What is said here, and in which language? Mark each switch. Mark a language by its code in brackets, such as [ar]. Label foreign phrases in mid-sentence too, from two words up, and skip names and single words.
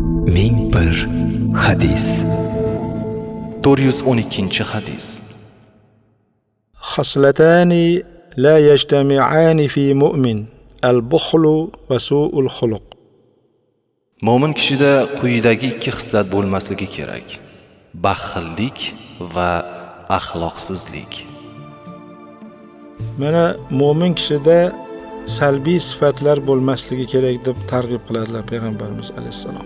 [uz] ming bir hadis. 412 hadis. [ar] خصلتان لا يجتمعان في مؤمن البخل وسوء الخلق. [uz] Mo'min kishida quyidagi ikki xislat bo'lmasligi kerak: baxillik va axloqsizlik. Mana mo'min kishida salbiy sifatlar bo'lmasligi kerak deb targ'ib qiladilar payg'ambarimiz alayhissalom.